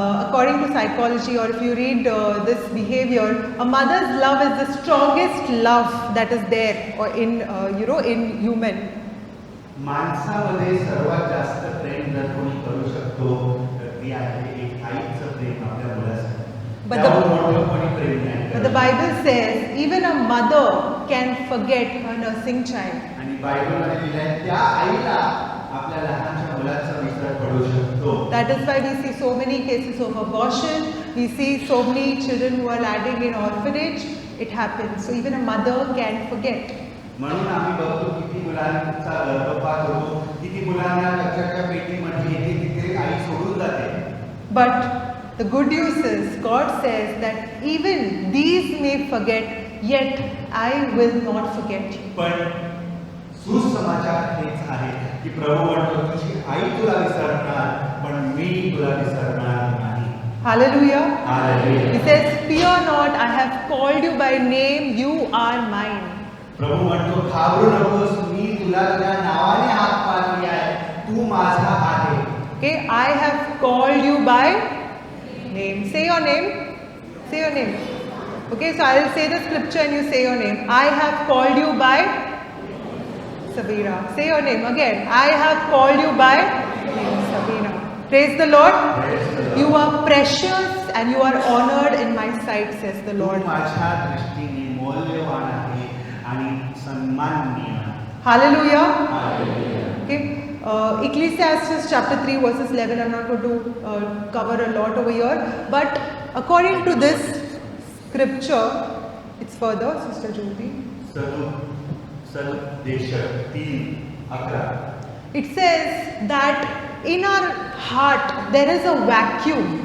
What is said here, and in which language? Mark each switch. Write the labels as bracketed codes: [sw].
[en] According to psychology, or if you read this behavior, a mother's love is the strongest love that is there, or in human. [mr] माणसामध्ये सर्वात जास्त प्रेम जर कोणी करू शकतो तर ती आहे एक आईचं प्रेम आपल्या मुलासाठी. त्यावर मोठं कोणी प्रेम नाही [en] But the Bible says even a mother can forget her nursing child. [mr] आणि बायबलमध्ये लिहिलंय त्या आईला आपल्या लहानच्या मुलाचा विसर पडू शकतो. [en] That is why we see so many cases of abortion. We see so many children who are landing in orphanage. It happens. So even a mother can forget. [mr] म्हणून आम्ही बघतो किती मुलांचा गर्भपात होतो, किती मुलांना कचऱ्याच्या पेटीमध्ये येते तिथे आई सोडून जाते. [en] But the good news is God says that even these may forget, yet I will not forget you. [mr] पण सुसमाचार हेच आहे की प्रभू म्हणतो तुझी आई तुला विसरणार पण मी तुला विसरणार नाही. [en] Hallelujah. Hallelujah. He says, fear not, I have called you by name, you are mine. [mr] प्रभू म्हणतो घाबरू नकोस, मी तुला तुझ्या नावाने हाक मारली आहे, तू माझा आहे. [en] Okay, I have called you by name. Say your name. Say your name. Okay, so I will say the scripture and you say your name. I have called you by Savira. Say your name again. I have called you by name, Savira. Praise the Lord. You are precious and you are honored in my sight, says the [mr] Tu [en] Lord. [mr] माझ्या दृष्टीने मौल्यवान आहे आणि सन्माननीय आहे. [en] Hallelujah. [mr] Hallelujah. [en] Okay. Ecclesiastes chapter 3 verses 11. I'm not going to cover a lot over here, but according to this scripture, it's further, Sister Jyoti. [mr] सदुपदेश 3:11. [en] It says that in our heart there is a vacuum.